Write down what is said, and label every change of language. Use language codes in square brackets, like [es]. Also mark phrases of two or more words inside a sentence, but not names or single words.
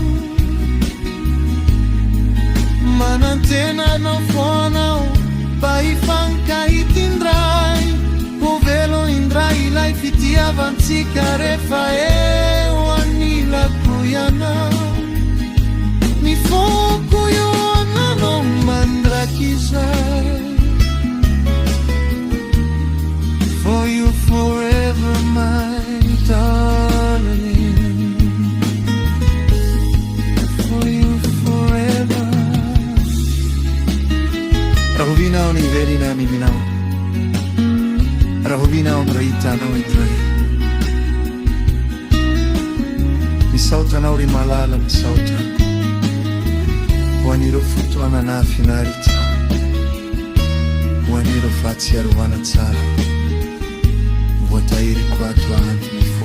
[mg] manantena anao foanao mba hifankahitindray ho velo indray ilay fitiavantsika rehefa eo anilako ianao ny foko io ananao mandrakizay [en] for you forever my darling, for you forever. [mg] Rahovinao ny velina miminao, rahovinao ny rahitanao indray. Misaotranao ry malala misaotra ho anireo fotoana nahafinaritra, ho anireo fahatsiarovana tsara voatahiriko ato andro